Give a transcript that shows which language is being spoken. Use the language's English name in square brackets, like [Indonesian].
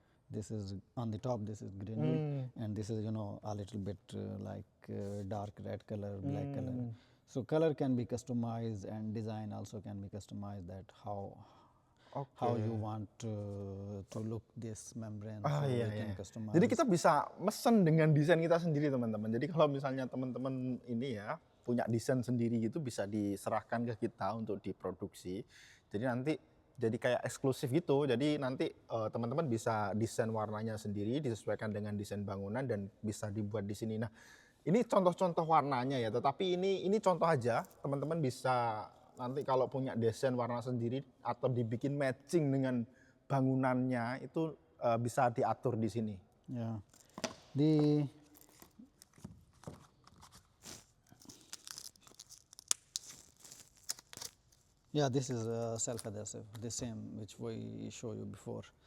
[English] This is on the top. This is granule, and this is a little bit like dark red color, black color. So color can be customized, and design also can be customized. That how you want to look this membrane. So [Indonesian] Iya, [English] we can [Indonesian] iya. [English] customize. [Indonesian] Jadi kita bisa mesen dengan desain kita sendiri teman-teman. Jadi kalau misalnya teman-teman ini ya punya desain sendiri gitu bisa diserahkan ke kita untuk diproduksi. Jadi nanti jadi kayak eksklusif gitu. Jadi nanti teman-teman bisa desain warnanya sendiri disesuaikan dengan desain bangunan dan bisa dibuat di sini. Nah, ini contoh-contoh warnanya ya. Tetapi ini contoh aja. Teman-teman bisa nanti kalau punya desain warna sendiri atau dibikin matching dengan bangunannya itu bisa diatur di sini. [English] Yeah. The Yeah, this is self-adhesive, the same which we show you before.